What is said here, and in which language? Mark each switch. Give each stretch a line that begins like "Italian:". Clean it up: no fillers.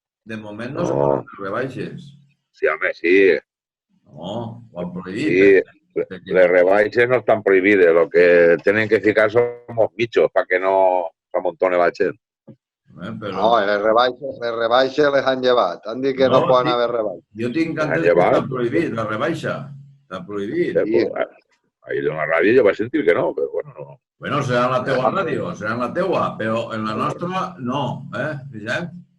Catalan: De moment no se poden fer rebaixes. Sí, home, sí. No, ho han prohibit. Sí, les rebaixes no estan prohibides.
Spanish: Lo que tienen que ficar son los michos para que no se amontone
Catalan: la gent. No, les rebaixes les han llevat. Han dit que no poden haver rebaixes. Jo tinc entès que està prohibit, la rebaixa. Està prohibit. Ahir en la ràdio jo vaig sentir que no, però bueno, no. Bueno, serà en la teua ràdio, serà en la teua, però en la nostra no, Vicent?